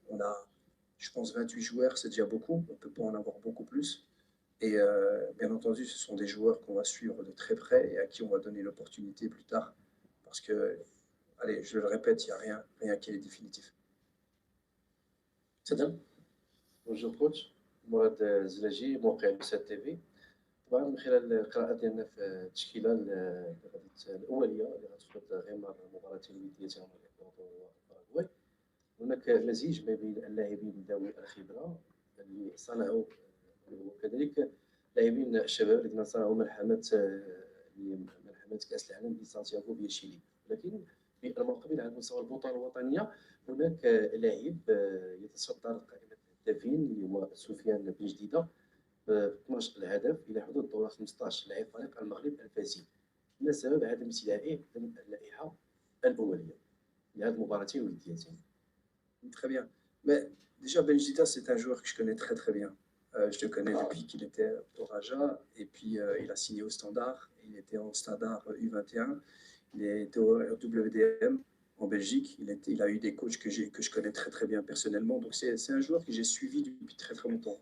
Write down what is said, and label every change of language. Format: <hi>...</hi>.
<fr>On a, je pense, 28 joueurs, c'est déjà beaucoup. On ne peut pas en avoir beaucoup plus. Et bien entendu, ce sont des joueurs qu'on va suivre de très près et à qui on va donner l'opportunité plus tard. Parce que, allez, je le répète, il n'y a rien qui est définitif.</fr> <ar>تفضل. بونجور كوتش، مراد الزلاجي موقع بسات تيفي. طبعا من خلال القراءة ديالنا في التشكيلة اللي غادي الأولية اللي غتخوض غيمار مباراتين وديتين مع الإكوادور والباراغواي، هناك مزيج ما بين اللاعبين ذوي الخبرة اللي صنعوا وكذلك لاعبين الشباب الذين صنعوا ملحمة كأس العالم بسانتياغو فيا شيلي. ولكن في المقابل على مستوى البطولة الوطنية هناك لاعب يتصدر قائمة الهدافين اللي هو سفيان بن جديدة ب 12 الهدف إلى حدود دور 15 لاعب فريق المغرب الفاسي. ما سبب عدم استدعائه ضمن اللائحة الأولية لهذه المباراتين الوديتين؟</ar> <fr>Très bien. Mais déjà, Benjita, c'est un joueur que je connais très très bien. Je le connais depuis qu'il était au Raja, et puis il a signé au Standard. Il était en Standard U21. Il était au WDM en Belgique. Il a eu des coachs que je connais très très bien personnellement. Donc c'est un joueur que j'ai suivi depuis très très longtemps.</fr>